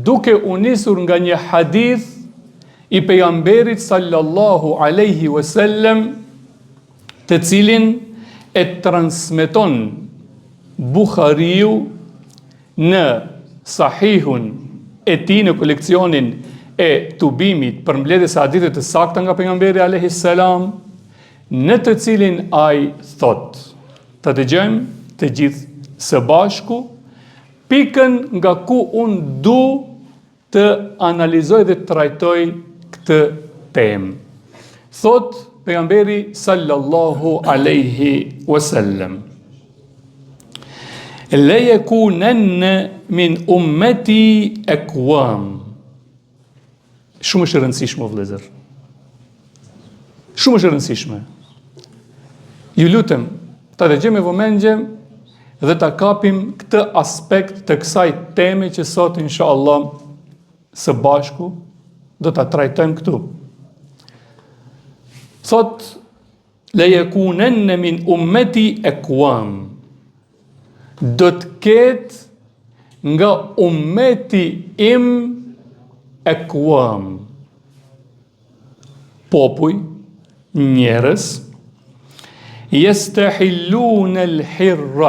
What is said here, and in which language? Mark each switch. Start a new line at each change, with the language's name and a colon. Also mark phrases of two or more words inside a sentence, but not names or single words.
Albanian: duke u nisur nga një hadith i pejgamberit
Arabic: صلى الله عليه وسلم,
Albanian: të cilin e transmeton Buhariu në Sahihun e tij në koleksionin e tubimit për mbledhjes së haditheve të sakta nga pejgamberi
Arabic: عليه السلام,
Albanian: në të cilin ai thot. Ta dëgjojmë të gjithë së bashku pikën nga ku unë du të analizoj dhe të trajtoj këtë temë. Thot pejgamberi
Arabic: صلى الله عليه وسلم ليكونن من أمتي أقوام."
Albanian: Shumë është e rëndësishme, vëllezër. Shumë është e rëndësishme. Ju lutem, ta dëgjojmë me vëmendje dhe ta kapim këtë aspekt të kësaj teme që sot inshallah së bashku do ta trajtojmë këtu. Thot:
Arabic: "ليكونن من أمتي أقوام."
Albanian: Do të ketë nga ummeti im aqwam, popuj, njerëz,
Arabic: يستحلون الحر.